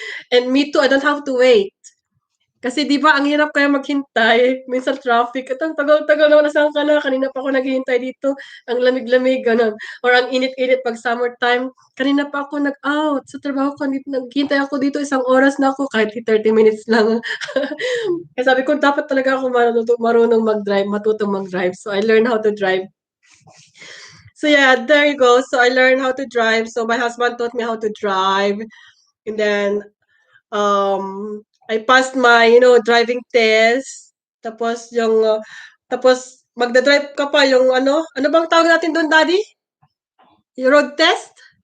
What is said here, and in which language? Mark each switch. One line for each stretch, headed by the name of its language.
English: And me too, I don't have to wait.
Filipino: Kasi 'di ba ang hirap kaya maghintay, minsan traffic, at ang tagal-tagal naman, nasaan ka na, kanina pa ako naghihintay dito, ang lamig-lamig gano'n, or ang init-init 'pag summertime, kanina pa ako nag-out sa trabaho ko, naghihintay ako dito, isang oras na ako kahit 30 minutes lang. Kaya sabi ko dapat talaga ako marunong mag-drive, matutong mag-drive.
English: So I learned how to drive. So yeah, there you go. So I learned how to drive. So my husband taught me how to drive, and then I passed my, driving test.
Filipino: Tapos tapos magda-drive ka pa yung ano bang tawag natin doon, Daddy? Yung road test?